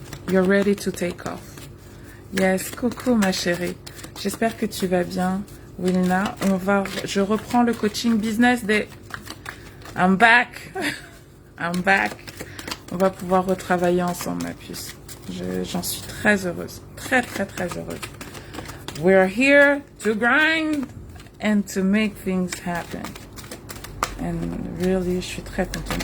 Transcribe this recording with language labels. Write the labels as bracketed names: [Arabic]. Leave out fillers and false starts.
[English] You're ready to take off. Yes, [French] coucou ma chérie. J'espère que tu vas bien, Wilna. Je reprends le coaching business des... [English] I'm back. I'm back. [French] On va pouvoir retravailler ensemble, ma puce. J'en suis très heureuse. Très, très, très heureuse. [English] We're here to grind and to make things happen. And really, [French] je suis très contente.